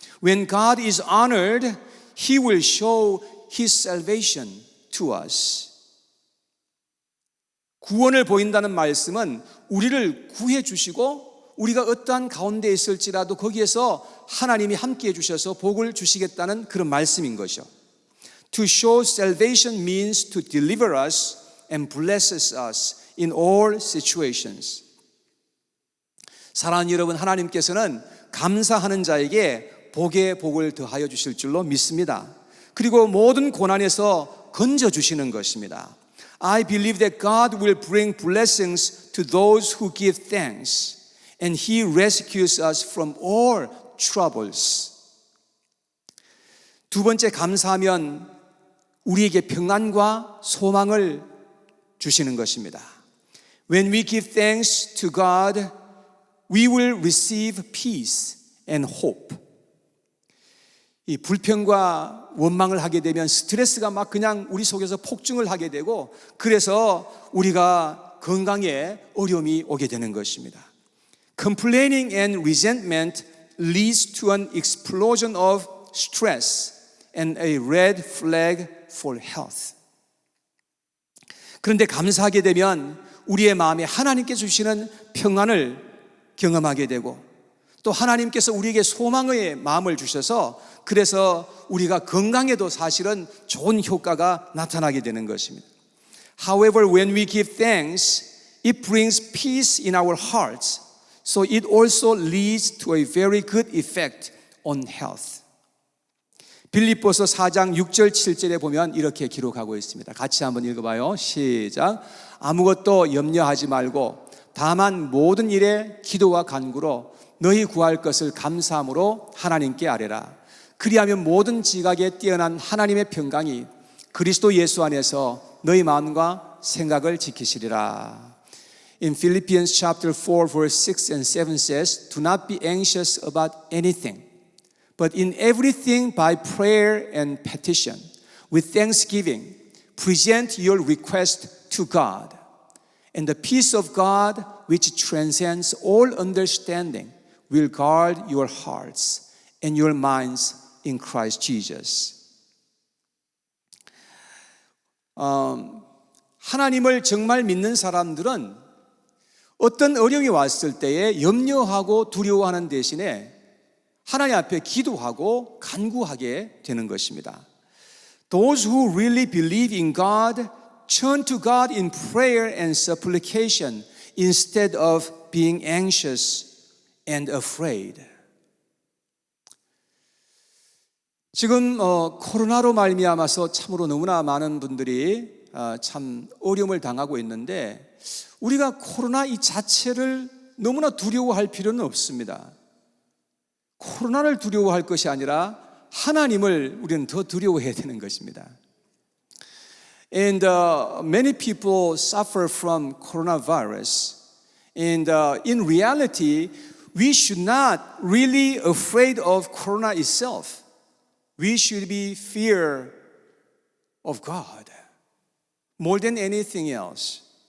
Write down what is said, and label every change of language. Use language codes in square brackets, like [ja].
[en] When God is honored, He will show His salvation to us. [ko] 구원을 보인다는 말씀은 우리를 구해 주시고 우리가 어떠한 가운데 있을지라도 거기에서 하나님이 함께 해주셔서 복을 주시겠다는 그런 말씀인 거죠. [en] To show salvation means to deliver us and blesses us in all situations. [ko] 사랑하는 여러분, 하나님께서는 감사하는 자에게 복에 복을 더하여 주실 줄로 믿습니다. 그리고 모든 고난에서 건져주시는 것입니다. [en] I believe that God will bring blessings to those who give thanks. And He rescues us from all troubles. [ko] 두 번째, 감사하면 우리에게 평안과 소망을 주시는 것입니다. [en] When we give thanks to God, we will receive peace and hope. [ko] 이 불평과 원망을 하게 되면 스트레스가 막 그냥 우리 속에서 폭증을 하게 되고 그래서 우리가 건강에 어려움이 오게 되는 것입니다. [en] Complaining and resentment leads to an explosion of stress and a red flag for health. [ko] 그런데 감사하게 되면 우리의 마음에 하나님께 주시는 평안을 경험하게 되고 또 하나님께서 우리에게 소망의 마음을 주셔서 그래서 우리가 건강에도 사실은 좋은 효과가 나타나게 되는 것입니다. [en] However, when we give thanks, it brings peace in our hearts. So it also leads to a very good effect on health. [ko] 빌립보서 4장 6절 7절에 보면 이렇게 기록하고 있습니다. 같이 한번 읽어봐요. 시작. 아무것도 염려하지 말고 다만 모든 일에 기도와 간구로 너희 구할 것을 감사함으로 하나님께 아뢰라. 그리하면 모든 지각에 뛰어난 하나님의 평강이 그리스도 예수 안에서 너희 마음과 생각을 지키시리라. [en] In Philippians chapter 4 verse 6 and 7 says, Do not be anxious about anything, but in everything by prayer and petition, with thanksgiving, present your request to God. And the peace of God, which transcends all understanding, will guard your hearts and your minds in Christ Jesus. [ko] 하나님을 정말 믿는 사람들은 어떤 어려움이 왔을 때에 염려하고 두려워하는 대신에 하나님 앞에 기도하고 간구하게 되는 것입니다. [en] Those who really believe in God turn to God in prayer and supplication instead of being anxious and afraid. [ko] 지금 코로나로 말미암아서 참으로 너무나 많은 분들이 참 어려움을 당하고 있는데 우리가 코로나 이 자체를 너무나 두려워할 필요는 없습니다. 코로나를 두려워할 것이 아니라 하나님을 우리는 더 두려워해야 되는 것입니다. [en] And many people suffer from coronavirus. And in reality, we should not really afraid of corona itself. We should be fear of God more than anything else.